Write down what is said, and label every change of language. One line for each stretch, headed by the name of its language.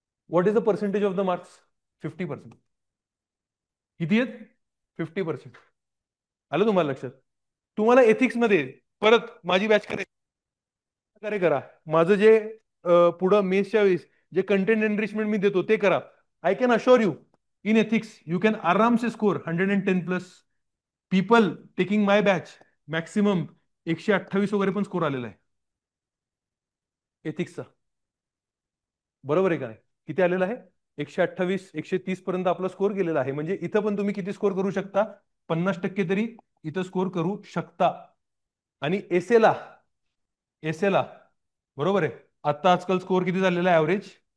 English: What is the percentage of the marks?
Marathi: 50%. किती आहेत? 50%. आलं तुम्हाला लक्षात? तुम्हाला एथिक्स मध्ये परत माझी बॅच प्रकारे करा. माझं जे पुढं मेसच्या वेळेस जे कंटेंट एनरिचमेंट मी देतो ते करा.
English: I can assure you, in ethics you can
Hindi: आराम से
English: Score 110 plus. People taking my batch maximum
Marathi: 128 वगैरे पण स्कोर आलेला आहे एथिक्सचा. बरोबर आहे का नाही? किती आलेला आहे? 128, 130 पर्यंत आपला स्कोर गेलेला आहे. म्हणजे इथं पण तुम्ही किती स्कोर करू शकता? 50% तरी इथं स्कोर करू शकता. आणि एसेला, एसेला बरोबर आहे, आता आजकाल स्कोर किती झालेला आहे ऍव्हरेज?